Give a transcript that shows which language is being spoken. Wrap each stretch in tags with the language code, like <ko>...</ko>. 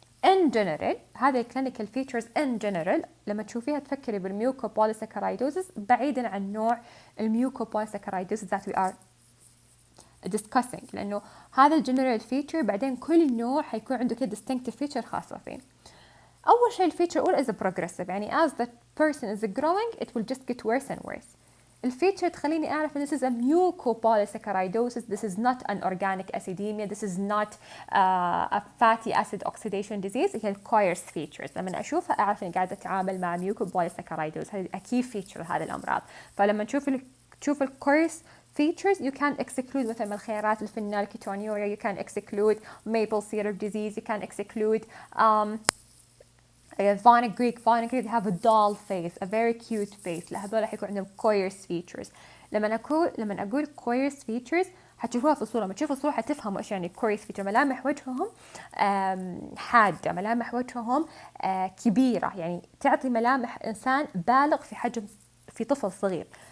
<en>In general</en> <ar>هذه</ar> <en>clinical features in general</en> <ar>لما تشوفيها تفكري بالmucopolysaccharidosis بعيدا عن نوع الميوكوبوليساكرايدوزز</ar> <en>that we are discussing،</en> <ar>لأنه هذا الجنرال feature بعدين كل نوع حيكون عنده كده distinctive feature خاصة فيه. أول شيء الفيتشر الأولى</ar> <en>is progressive، يعني as the person is growing it will just get worse and worse.</en> <ar>الفيتشر تخليني أعرف</ar> <en>this is a mucopolysaccharidosis, this is not an organic acidemia, this is not a fatty acid oxidation disease.</en> <ar>هي coarse features لما أشوفها أعرف إني قاعدة أتعامل مع mucopolysaccharidosis. هذه أكيد feature هذه الأمراض. فلما تشوف</ar> <en>coarse features you can exclude</en> <ar>مثلا من الخيارات الفينال كيتونيوريا,</ar> <en>you can exclude maple syrup disease, you can exclude Vanek Greek they have a doll face, a very cute face.</en> <ar>لا هذول حيكون عندهم coarse features. لما أقول coarse features حتشوفوها في الصورة. لما تشوفوا الصورة حتفهموا إيش يعني coarse feature. ملامح وجههم حادة، ملامح وجههم كبيرة، يعني تعطي ملامح إنسان بالغ في حجم في طفل صغير.</ar>